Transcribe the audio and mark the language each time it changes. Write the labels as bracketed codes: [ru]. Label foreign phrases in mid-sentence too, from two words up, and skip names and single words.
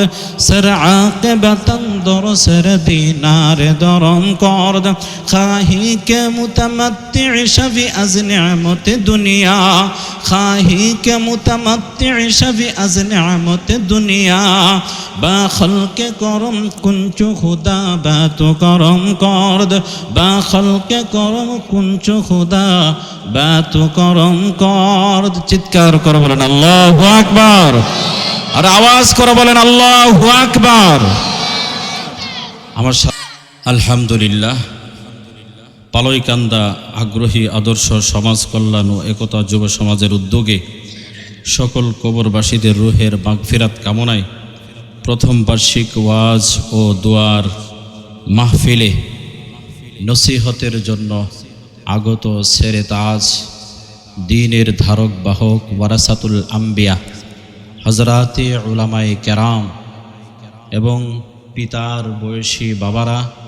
[fa] سر عاقبتاً در سر دینار درم کرد، خواهی که متمتع شوی از نعمت دنیا، خواهی که متمتع شوی از نعمت دنیا، با خلق کرم کنچو خدا با تو کرم کرد، با خلق کرم کنچو خدا با تو کرم کرد। [bn] চিৎকার করে বলেন [ar] الله أكبر, [bn] আর আওয়াজ করে বলেন [ar] الله أكبر. [bn] আমার আলহামদুলিল্লাহ, পালইকান্দা আগ্রহী আদর্শ সমাজ কল্যাণ ও একতা যুব সমাজের উদ্যোগে সকল কবরবাসীদের রুহের মাগফিরাত কামনায় প্রথম বার্ষিক ওয়াজ ও দোয়ার মাহফিলে নসিহতের জন্য আগত সেরে তাজ, দ্বীনের ধারক বাহক [ar] ورثة الأنبياء [bn] হজরাতে উলামায়ে কেরাম এবং পিতার বয়সী বাবারা,